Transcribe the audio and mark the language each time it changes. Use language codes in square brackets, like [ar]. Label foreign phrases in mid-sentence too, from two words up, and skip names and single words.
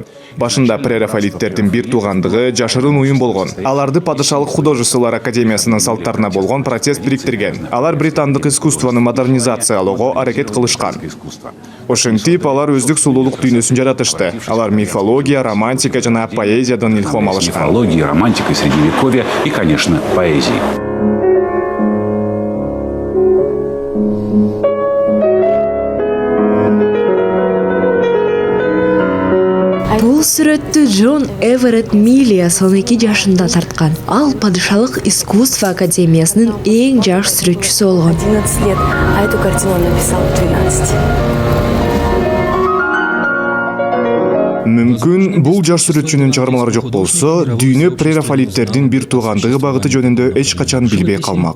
[ky] Башында прерафаэлиттердин бир туугандыгы жашырын уюм болгон. Аларды Падышалык художестволор академиясынын салттарына болгон протест бириктирген. Алар британдык искусствону модернизациялоого аракет кылышкан. Ошентип алар өздүк сулуулук дүйнөсүн жаратышты. Алар мифология, романтика жана поэзиядан илхом алышкан. [ru] Мифология, романтика, средневековья и, конечно, поэзии. [ky] Бул сүрөттү Джон Эверетт Миллиас 12 жашында тарткан. Ал Падышалык искусство академиясынын эң жаш сүрөтчүсү болгон. [ru] 11 лет, а эту картину он написал в 12. [ky] Мүмкүн бул жаш сүрөтчүнүн чыгармалары жок болсо, дүйнө прерафаэлиттердин бир туугандыгы багыты жөнүндө эч качан билбей калмак.